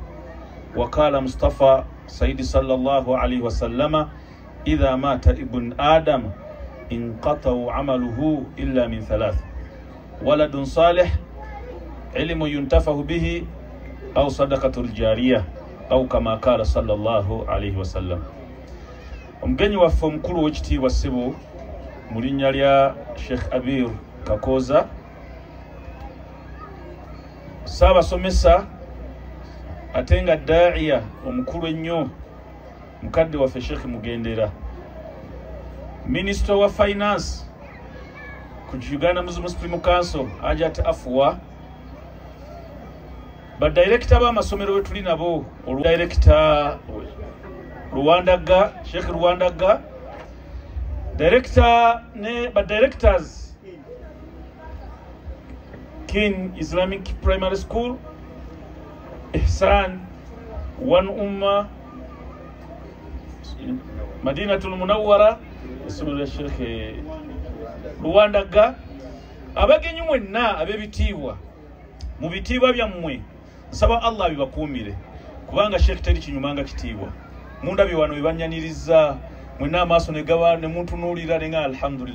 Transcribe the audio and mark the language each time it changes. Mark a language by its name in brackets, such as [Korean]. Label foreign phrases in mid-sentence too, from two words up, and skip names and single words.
[Arabic] وقال مصطفى سيد صلى الله عليه وسلم: إذا مات ابن آدم انقطع عمله إلا من ثلاث: ولد صالح، علم ينتفع به، أو صدقة الجارية، أو كما قال صلى الله عليه وسلم. [Ganda] Omgenyi waffe omukulu w'ekitiibwa ssebo mu linnya lya Sheikh Abir Kakoza, Ssaabasomesa ate nga daa'iya omukulu ennyo mukadde waffe Sheikh Mugendera, Minister wa Finance ku Uganda Muslim Supreme Council Hajat Afua, ba director b'amasomero we tuli nabo, director Rwandaga, Sheikh Rwandaga, director ne ba directors King Islamic Primary School, Ihsan, One Ummah, Madinatul Munawwara, Isomero Sheikh Rwandaga, abagenyi mwenna ab'ebitiibwa mu bitiibwa byammwe nsaba Allah bibakuumire, kubanga Sheikh teri kinyumanga kitiibwa. Mundabye wano bibanyaniriza mwenna amaaso ne gaba ne muntunuulira ne nga alhamdulillah.